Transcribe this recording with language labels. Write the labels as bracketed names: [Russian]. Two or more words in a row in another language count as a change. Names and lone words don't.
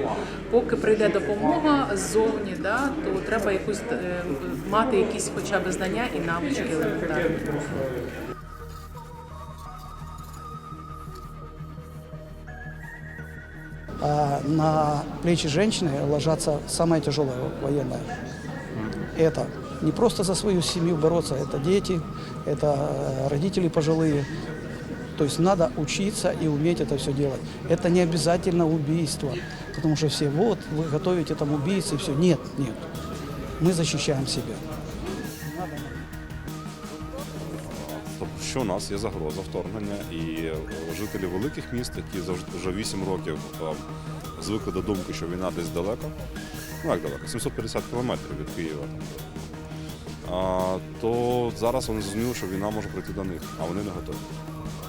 [Ukrainian] Поки прийде допомога ззовні, то треба мати якісь хоча б знання і навички елементарні. [Russian] А на плечи женщины ложатся самое тяжелое военное. Это не просто за свою семью бороться, это дети, это родители пожилые. То есть надо учиться и уметь это все делать. Это не обязательно убийство, потому что все, вот, вы готовите там убийцы, все. Нет, нет. Мы защищаем себя. [Ukrainian] Що у нас є загроза вторгнення, і жителі великих міст, які вже 8 років звикли до думки, що війна десь далеко, ну як далеко, 750 кілометрів від Києва, то зараз вони зрозуміли, що війна може прийти до них, а вони не готові.